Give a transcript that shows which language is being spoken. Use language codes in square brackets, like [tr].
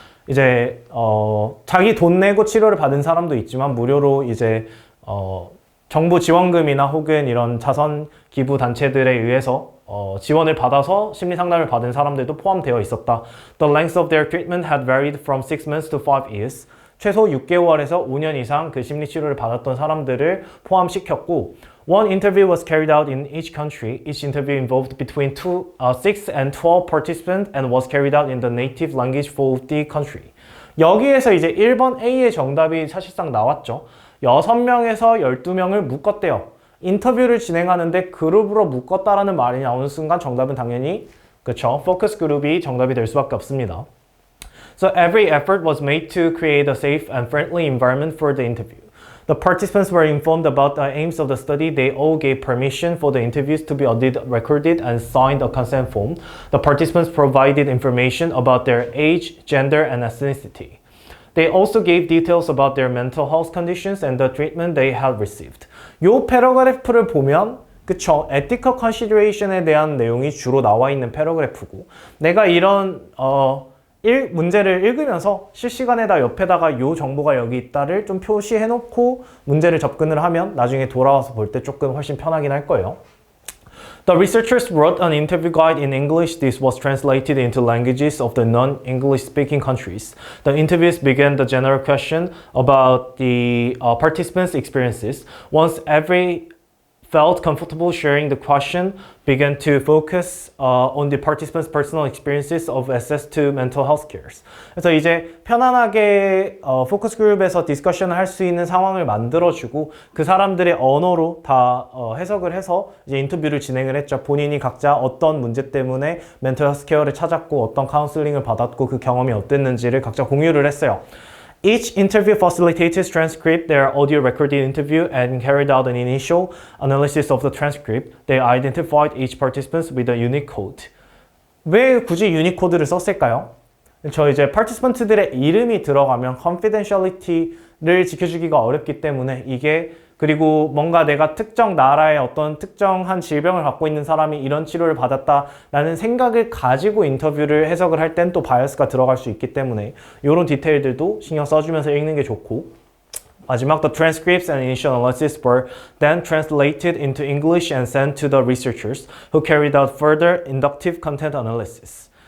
[ko] 이제 자기 돈 내고 치료를 받은 사람도 있지만 무료로 이제 정부 지원금이나 혹은 이런 자선 기부 단체들에 의해서 지원을 받아서 심리 상담을 받은 사람들도 포함되어 있었다. [en] The length of their treatment had varied from 6 months to 5 years. [ko] 최소 6개월에서 5년 이상 그 심리 치료를 받았던 사람들을 포함시켰고 [en] One interview was carried out in each country. Each interview involved between 6 and 12 participants and was carried out in the native language for the country. [ko] 여기에서 이제 1번 A의 정답이 사실상 나왔죠. 6명에서 12명을 묶었대요. 인터뷰를 진행하는데 그룹으로 묶었다라는 말이 나오는 순간 정답은 당연히 그쵸? 포커스 그룹이 정답이 될 수밖에 없습니다. [en] So every effort was made to create a safe and friendly environment for the interview. The participants were informed about the aims of the study. They all gave permission for the interviews to be audited, recorded, and signed a consent form. The participants provided information about their age, gender, and ethnicity. They also gave details about their mental health conditions and the treatment they had received. [ko] 요 패러그래프를 보면 그쵸? ethical consideration에 대한 내용이 주로 나와 있는 패러그래프고 내가 이런 문제를 읽으면서 실시간에다 옆에다가 요 정보가 여기 있다를 좀 표시해 놓고 문제를 접근을 하면 나중에 돌아와서 볼 때 조금 훨씬 편하긴 할 거예요. [en] The researchers wrote an interview guide in English. This was translated into languages of the non-English speaking countries. The interviews began the general question about the participants' experiences. Once every felt comfortable sharing the question, began to focus on the participants' personal experiences of access to mental health care. [ko] 그래서 이제 편안하게 포커스 그룹에서 디스커션을 할 수 있는 상황을 만들어주고 그 사람들의 언어로 다 해석을 해서 이제 인터뷰를 진행을 했죠. 본인이 각자 어떤 문제 때문에 멘탈 헬스 케어를 찾았고 어떤 카운슬링을 받았고 그 경험이 어땠는지를 각자 공유를 했어요. [en] Each interview facilitator transcribed their audio recorded interview and carried out an initial analysis of the transcript. They identified each participant with a unique code. [ko] 왜 굳이 유닉 코드를 썼을까요? 저 이제 participant들의 이름이 들어가면 confidentiality를 지켜주기가 어렵기 때문에 이게 그리고 뭔가 내가 특정 나라의 어떤 특정한 질병을 갖고 있는 사람이 이런 치료를 받았다라는 생각을 가지고 인터뷰를 해석을 할 땐 또 바이어스가 들어갈 수 있기 때문에 이런 디테일들도 신경 써주면서 읽는 게 좋고 마지막 [en] the transcripts and initial analysis were then translated into English and sent to the researchers who carried out further inductive content analysis.